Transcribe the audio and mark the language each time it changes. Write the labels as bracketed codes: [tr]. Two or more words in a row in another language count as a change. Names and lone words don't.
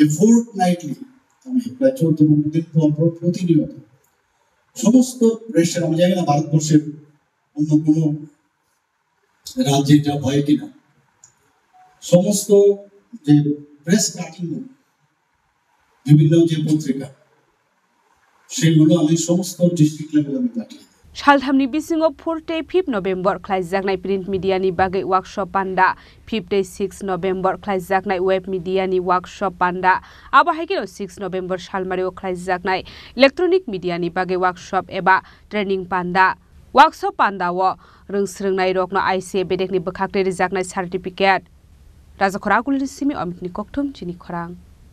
[bn] ফোর্টনাইটলি আমি প্রায় 14-15 দিন পর প্রতিনিয়ত সমস্ত প্রেসের, আমি জানি না ভারতবর্ষের অন্য কোনো রাজ্যে এটা হয় কিনা, সমস্ত যে [en] press cutting [bn] বিভিন্ন যে পত্রিকা সেগুলো আমি সমস্ত [en] district level [bn] আমি পাঠিয়ে [brx] सालथामनि बिसिङाव 4 नभेम्बर ख्लाइजागनाय [en] print media [brx] बागै वर्कशप पान्डा 6 नभेम्बर ख्लाइजागनाय [en] web media [brx] वर्कशप पान्डा आबाहायगिरो 6 नभेम्बर सालमारियाव ख्लाइजागनाय [en] electronic media [brx] बागै वर्कशप एबा ट्रेनिं पान्डा वर्कशप पान्डाव रोंस्रोंनाय रकनो आइसे बेदेकनि बखाकते रिजागनाय सार्टिफिकेट राजाखरा गुलिनि सिमी अमितनि कक्टुम जिनि खरां।